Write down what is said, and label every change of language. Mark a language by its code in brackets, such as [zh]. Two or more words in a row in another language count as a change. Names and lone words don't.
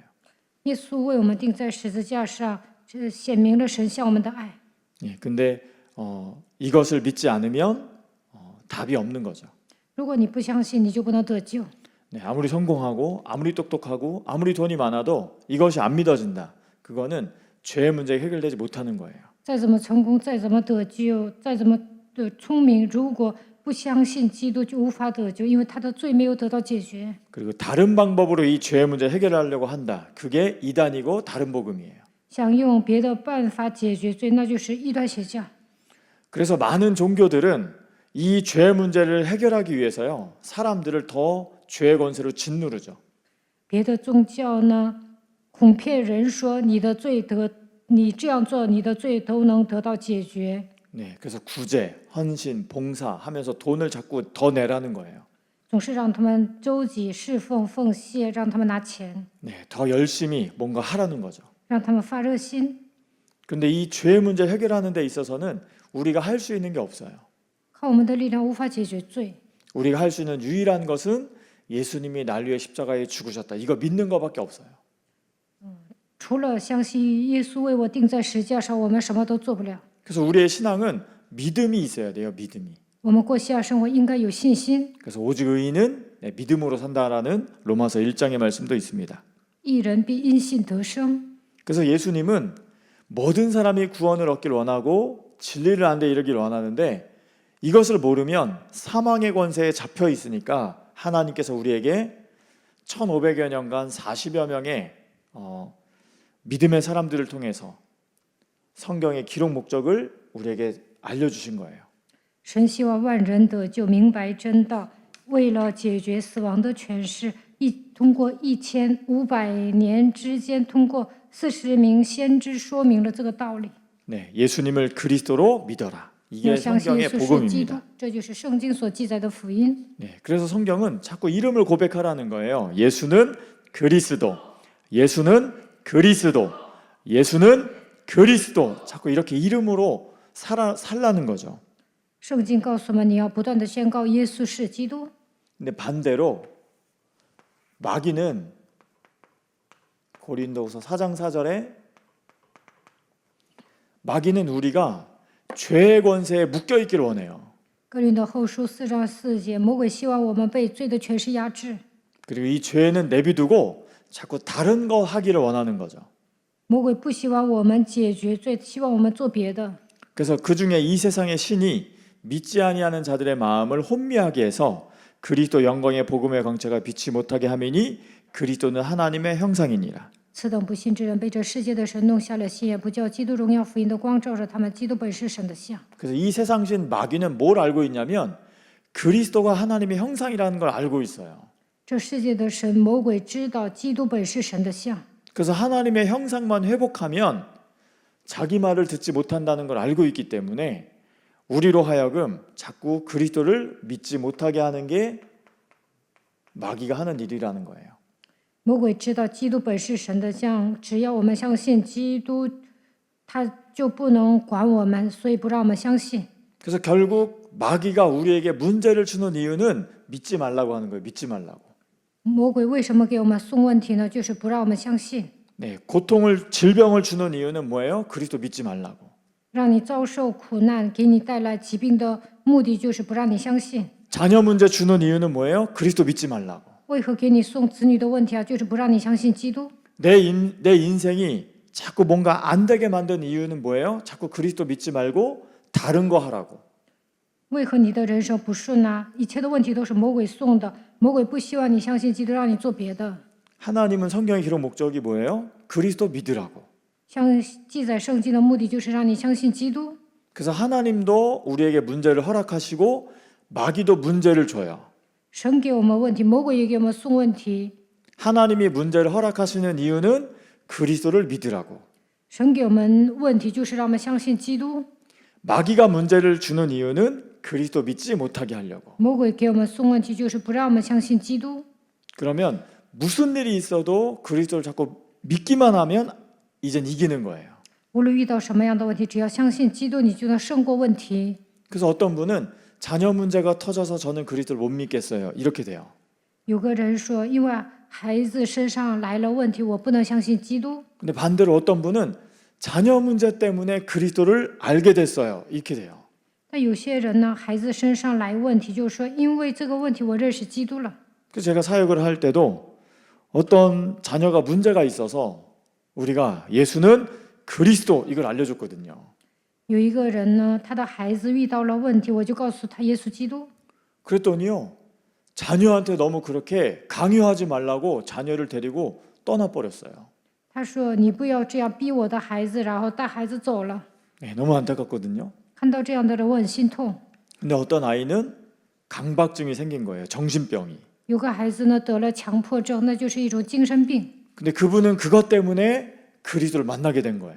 [zh] 耶稣为我们钉在十字架上，这显明了神向我们的爱。 [ko] 예, 근데 이것을 믿지 않으면 답이 없는 거죠. [zh] 如果你不相信，你就不能得救。 [ko] 네, 아무리 성공하고 아무리 똑똑하고 아무리 돈이 많아도 이것이 안 믿어진다. 그거는 죄의 문제가 해결되지 못하는 거예요. [zh] 再怎么成功，再怎么得救，再怎么的聪明，如果不相信基督，就无法得救，因为他的罪没有得到解决。 [ko] 그리고 다른 방법으로 이 죄의 문제 해결하려고 한다. 그게 이단이고 다른 복음이에요. [zh] 想用别的办法解决罪，那就是异端邪教。 [ko] 그래서 많은 종교들은 이 죄 문제를 해결하기 위해서요. 사람들을 더 죄의 권세로 짓누르죠. [zh] 别的宗教呢，恐骗人说你的罪得，你这样做，你的罪都能得到解决。 [ko] 네, 그래서 구제, 헌신, 봉사 하면서 돈을 자꾸 더 내라는 거예요. [zh] 总是让他们周济、侍奉、奉献，让他们拿钱， [ko] 네, 더 열심히 뭔가 하라는 거죠. [zh] 让他们发热心。 [ko] 근데 이 죄 문제 해결하는 데 있어서는 우리가 할 수 있는 게 없어요. [zh] 靠我们的力量无法解决罪。 [ko] 우리가 할 수 있는 유일한 것은 예수님이 날 위해 십자가에 죽으셨다. 이거 믿는 것밖에 없어요. [zh] 除了相信耶稣为我钉在十字架上，我们什么都做不了。 [ko] 그래서 우리의 신앙은 믿음이 있어야 돼요. 믿음이. [zh] 我们过信仰生活应该有信心。 [ko] 그래서 오직 의인은 믿음으로 산다라는 로마서 1장의 말씀도 있습니다. [zh] 义人必因信得生。 [ko] 그래서 예수님은 모든 사람이 구원을 얻길 원하고 진리를 아는 데 이르길 원하는데 이것을 모르면 사망의 권세에 잡혀 있으니까 하나님께서 우리에게 1500여 년간 40여 명의 믿음의 사람들을 통해서 성경의 기록 목적을 우리에게 알려주신 거예요. [zh] 神希望万人得救，明白真道，为了解决死亡的权势，通过1500年之间，通过40名先知说明了这个道理。 [ko] 네, 예수님을 그리스도로 믿어라. [zh] 要 [ko] 이게 [zh] 相信耶 [ko] 성경의 [zh] 稣是基督 [ko] 복음입니다. ， [zh] 这就是圣经所记载的福音。 [ko] 네, 그래서 성경은 자꾸 이름을 고백하라는 거예요. 예수는 그리스도, 예수는 그리스도, 예수는 그리스도. 자꾸 이렇게 이름으로 살라는 거죠. [zh] 圣经告诉我们，你要不断的宣告耶稣是基督。 [ko] 근데 반대로 마귀는 고린도후서 4장 4절에 마귀는 우리가 죄의 권세에 묶여 있기를 원해요. [zh] 哥林多后书4章4节，魔鬼希望我们被罪的权势压制， [ko] 그리고 이 죄는 내비두고 자꾸 다른 거 하기를 원하는 거죠. [zh] 魔鬼不希望我们解决罪，希望我们做别的。 [ko] 그래서 그 중에 이 세상의 신이 믿지 아니하는 자들의 마음을 혼미하게 해서 그리스도 영광의 복음의 광채가 빛이 못하게 함이니 그리스도는 하나님의 형상이니라. [zh] 此等不信之人被这世界的神弄瞎了心，也不叫基督荣耀福音的光照着他们。基督本是神的像。 [ko] 그래서 이 세상 신 마귀는 뭘 알고 있냐면 그리스도가 하나님의 형상이라는 걸 알고 있어요. [zh] 这世界的神魔鬼知道基督本是神的像， [ko] 그래서 하나님의 형상만 회복하면 자기 말을 듣지 못한다는 걸 알고 있기 때문에 우리로 하여금 자꾸 그리스도를 믿지 못하게 하는 게 마귀가 하는 일이라는 거예요. [zh] 魔鬼知道基督本是神的像，只要我们相信基督，他就不能管我们，所以不让我们相信。 [ko] 그래서 결국 마귀가 우리에게 문제를 주는 이유는 믿지 말라고 하는 거예요. 믿지 말라고. [zh] 魔鬼为什么给我们送问题呢？就是不让我们相信， [ko] 네, 고통을 질병을 주는 이유는 뭐예요? 그리스도 믿지 말라고. [zh] 让你遭受苦难，给你带来疾病的目的就是不让你相信。 [ko] 자녀 문제 주는 이유는 뭐예요? 그리스도 믿지 말라고. [zh] 为何给你送子女的问题啊？就是不让你相信基督。 [ko] 내 인생이 자꾸 뭔가 안 되게 만든 이유는 뭐예요? 자꾸 그리스도 믿지 말고 다른 거 하라고. [zh] 为何你的人生不顺啊？一切的问题都是魔鬼送的，魔鬼不希望你相信基督，让你做别的。 [ko] 하나님은 성경의 기록 목적이 뭐예요? 그리스도 믿으라고. [zh] 像记载圣经的目的就是让你相信基督。 [ko] 그래서 하나님도 우리에게 문제를 허락하시고 마귀도 문제를 줘요. [zh] 神给我们问题，魔鬼也给我们送问题。 [ko] 하나님이 문제를 허락하시는 이유는 그리스도를 믿으라고. [zh] 神给我们问题，就是让我们相信基督。 [ko] 마귀가 문제를 주는 이유는 그리스도 믿지 못하게 하려고. [zh] 魔鬼给我们送问题，就是不让我们相信基督。 [ko] 그러면 무슨 일이 있어도 그리스도를 자꾸 믿기만 하면 이젠 이기는 거예요. [zh] 无论遇到什么样的问题，只要相信基督，你就能胜过问题。 [ko] 그래서 어떤 분은 자녀 문제가 터져서 저는 그리스도를 못 믿겠어요. 이렇게 돼요. [zh] 有个人说，因为孩子身上来了问题，我不能相信基督。 [ko] 근데 반대로 어떤 분은 자녀 문제 때문에 그리스도를 알게 됐어요. 이렇게 돼요. [zh] 但有些人呢，孩子身上来问题，就是说，因为这个问题，我认识基督了。 [ko] 그래서 제가 사역을 할 때도 어떤 자녀가 문제가 있어서 우리가 예수는 그리스도 이걸 알려줬거든요. [zh] 有一个人呢，他的孩子遇到了问题，我就告诉他耶稣基督。 [ko] 그랬더니요, 자녀한테 너무 그렇게 강요하지 말라고 자녀를 데리고 떠나버렸어요. [zh] 他说：“你不要这样逼我的孩子，然后带孩子走了。 [ko] 네, 너무 안타깝거든요. [zh] 看到这样的人，我很心痛。 [ko] 근데 어떤 아이는 강박증이 생긴 거예요. 정신병이. [zh] 有个孩子呢得了强迫症，那就是一种精神病。 [ko] 근데 그분은 그것 때문에 그리스도를 만나게 된 거예요.